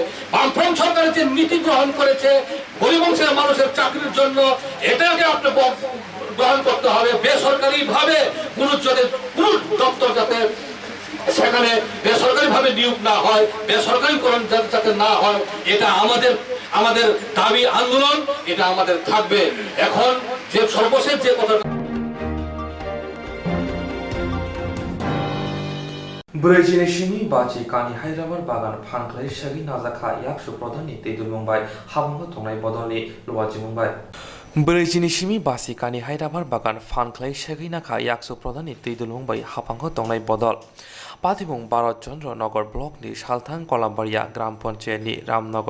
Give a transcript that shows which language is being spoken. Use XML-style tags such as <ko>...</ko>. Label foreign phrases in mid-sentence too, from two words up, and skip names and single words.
<bn>বামফ্রন্ট সরকার যে নীতি গ্রহণ করেছে গরিব অংশের মানুষের চাকরির জন্য, এটাকে আপনি গ্রহণ করতে হবে। বেসরকারি ভাবে কোন দপ্তর যাতে সেখানে বেসরকারি ভাবে নিয়োগ না হয়, বেসরকারিকরণ যাতে না হয়, এটা আমাদের দাবি আন্দোলন, এটা আমাদের থাকবে। এখন যে সর্বশেষ যে কথা</bn> <trp>ब्रैजिनि सिमी बाची कानि हायद्राबाद बागान फानख्लाय सागि नाजाखा याकसु प्रधाननि तैदुल मुंबाइ हाबंग थंनाय बदलनि लवाजि मुंबाइ ब्रैजिनि सिमी बाची कानि हायद्राबाद बागान फानख्लाय सागि नाखा याकसु प्रधाननि तैदुल मुंबाइ हाबंग थंनाय बदल पातिबुं भारत चंद्र नगर ब्लकनि सालथां कलामबारिया ग्राम पन्चायतनि रामनगर</trp>